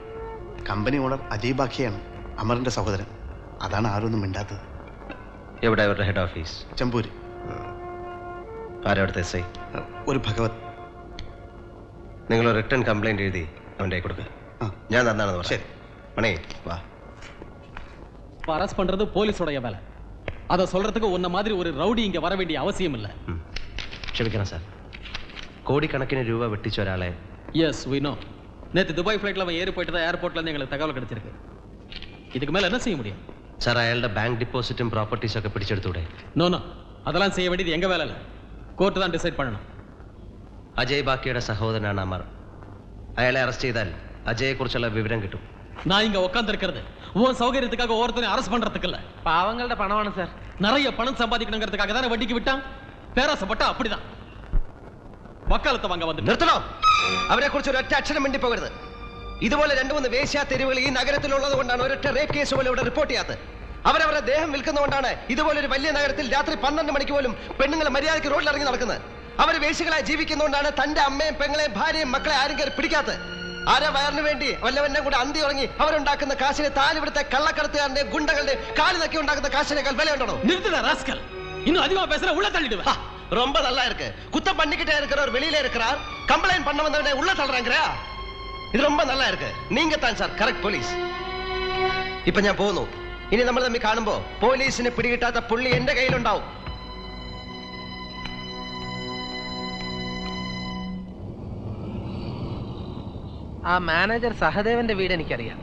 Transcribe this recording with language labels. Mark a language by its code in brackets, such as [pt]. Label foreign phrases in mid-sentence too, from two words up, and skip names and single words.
[ml] കമ്പനി ഓണർ അജയ് ബാഖിയാണ്, അമറിന്റെ സഹോദരൻ. അതാണ് ആരൊന്നും മിണ്ടാത്തത്. എവിടെ അവരുടെ ഹെഡ് ഓഫീസ്? ചെമ്പൂര്. ആരവിടുത്തെ എസ് ഐ? ഒരു ഭഗവത്. നിങ്ങൾ റിട്ടേൺ കംപ്ലൈന്റ് എഴുതി അവൻ്റെ കൊടുക്കുക. ഞാൻ തന്നാണെന്ന് പറഞ്ഞു. മണി വാ. [ta] அரஸ்ட் பண்றது போலீஸோட வேலை. அதை சொல்றதுக்கு உன்ன மாதிரி ஒரு ரவுடி இங்க வர வேண்டிய அவசியம் இல்ல. [ml] ക്ഷമിക്കണം സാർ, கோடிக்கணக்கிന് രൂപ വെട്ടിച്ച ഒരാളെ. [en] எஸ் we know. [ta] நேத்து துபாய் ஃப்ளைட்ல அவன் ஏறி போயிட்டதா ஏர்போர்ட்ல இருந்து எங்களுக்கு தகவல் கிடைச்சிருக்கு. இதுக்கு மேல என்ன செய்ய முடியும்? [ml] സാർ, അയാളുടെ ബാങ്ക് ഡിപ്പോസിറ്റും പ്രോപ്പർട്ടീസും ഒക്കെ പിടിച്ചെടുത്തൂടെ? [ta] நோ நோ, அதெல்லாம் செய்ய வேண்டியது எங்க வேலை இல்ல. கோர்ட் தான் டிசைட் பண்ணணும். [ml] അജയ് ബാക്കിയുടെ സഹോദരനാണ് അമർ. അയാളെ അറസ്റ്റ് ചെയ്താൽ അജയെ കുറിച്ചുള്ള വിവരം കിട്ടും. [ta] நான் இங்க உட்கார்ந்திருக்கிறது உன் சௌகரியத்துக்காக ஒருத்தனை அரெஸ்ட் பண்றதுக்கு இல்ல. பாவங்களோட பணமான சார். நிறைய பணம் சம்பாதிக்கணுங்கிறதுக்காக தானே வட்டிக்கு விட்டான். பேராசப்பட்டா அப்படிதான். [ml] വക്കാലത്ത് വാങ്ങാൻ വന്നിട്ട് നിർത്തണോ? അവരെ കുറിച്ച് ഒരൊറ്റ അക്ഷരം വേണ്ടി പോകരുത്. ഇതുപോലെ 2-3 വേശ്യാ തെരുവുകൾ ഈ നഗരത്തിലുള്ളത് കൊണ്ടാണ് ഒരൊറ്റ റേപ്പ് കേസ് പോലും ഇവിടെ റിപ്പോർട്ട് ചെയ്യാത്തത്. അവരവരുടെ ദേഹം വിൽക്കുന്നതുകൊണ്ടാണ് ഇതുപോലൊരു വലിയ നഗരത്തിൽ രാത്രി 12 മണിക്ക് പോലും പെണ്ണുങ്ങൾ മര്യാദയ്ക്ക് റോഡിൽ ഇറങ്ങി നടക്കുന്നത്. അവർ വേശ്യകളായി ജീവിക്കുന്നതുകൊണ്ടാണ് തന്റെ അമ്മയും പെങ്ങളെയും ഭാര്യയും മക്കളെ ആരും കയറി പിടിക്കാത്തത്. ആരെ വയറിന് വേണ്ടി വല്ലവന്റെ കൂടെ അന്തി ഉറങ്ങി അവരുണ്ടാക്കുന്ന കാശിനെ താൻ ഇവിടുത്തെ കള്ളക്കടത്തുകാരന്റെ ഗുണ്ടകളുടെ കാല് നക്കി ഉണ്ടാക്കുന്ന കാശിനേക്കാൾ വിലയുണ്ടോ? [ta] நிறுத்துடா ராஸ்கல். இன்னும் அதிகமா பேசுற உள்ள தள்ளிடுவா. ரொம்ப நல்லா இருக்கு. குத்தம் பண்ணிக்கிட்டே இருக்கிறவர் வெளியில இருக்கிறார், கம்ப்ளைண்ட் பண்ண வந்தவனே உள்ள தள்ளுறாங்கறா. இது ரொம்ப நல்லா இருக்கு. நீங்க தான் சார் கரெக்ட் പോലീസ്. [ml] ഇപ്പോ ഞാൻ പോകുന്നു. ഇനി നമ്മൾ തമ്മിൽ കാണുമ്പോ പോലീസിനെ പിടികിട്ടാത്ത പുള്ളി എന്റെ കയ്യിലുണ്ടാവും. ആ മാനേജർ സഹദേവന്റെ വീട് എനിക്കറിയാം.